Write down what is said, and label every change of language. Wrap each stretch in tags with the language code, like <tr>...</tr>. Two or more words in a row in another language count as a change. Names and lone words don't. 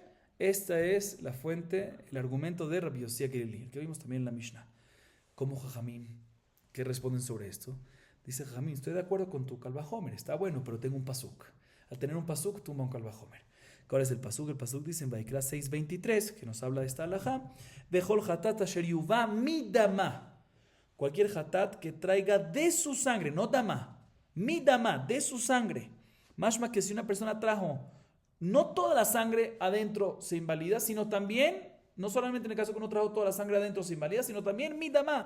<es>Esta es la fuente, el argumento de Rabbi Yosia Gelili, que vimos también en la Mishnah. ¿Cómo Jajamim? ¿Qué responden sobre esto? Dice Jajamim, estoy de acuerdo con tu kalvajomer, está bueno, pero tengo un pasuk. Al tener un pasuk, tumba un kalvajomer. ¿Cuál es el pasuk? El pasuk dice en Vaikra 6:23, que nos habla de esta halajá,</es> <he>בכל חטאת אשר יובא מדמה.</he> <es>Cualquier hatat que traiga de su sangre, no dama,</es> <he>מדמה,</he> <es>de su sangre. Mashma que si una persona trajo no toda la sangre adentro se invalida, sino también, no solamente en el caso que uno trajo toda la sangre adentro se invalida, sino también</es> <he>מדמה.</he>